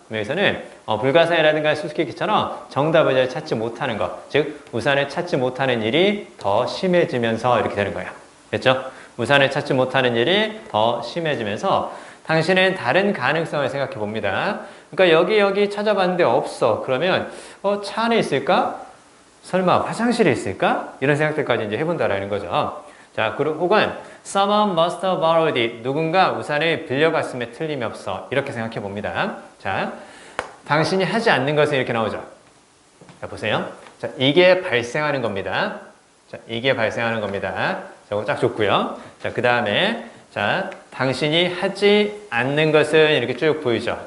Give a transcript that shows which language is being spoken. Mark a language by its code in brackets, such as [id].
[ko] 여기서는 불가사의라든가 수수께끼처럼 정답을 잘 찾지 못하는 것, 즉 우산을 찾지 못하는 일이 더 심해지면서 이렇게 되는 거예요. 됐죠? 우산을 찾지 못하는 일이 더 심해지면서 당신은 다른 가능성을 생각해 봅니다. 그러니까 여기 찾아봤는데 없어. 그러면 차 안에 있을까? 설마 화장실에 있을까? 이런 생각들까지 이제 해본다라는 거죠. 자, 그리고 혹은 [en] someone must have borrowed it. [ko] 누군가 우산을 빌려갔음에 틀림이 없어. 이렇게 생각해 봅니다. 자, 당신이 하지 않는 것은 이렇게 나오죠. 자, 보세요. 자, 이게 발생하는 겁니다. 자, 이게 발생하는 겁니다. 저거 딱 좋고요. 자, 그 다음에 자, 당신이 하지 않는 것은 이렇게 쭉 보이죠.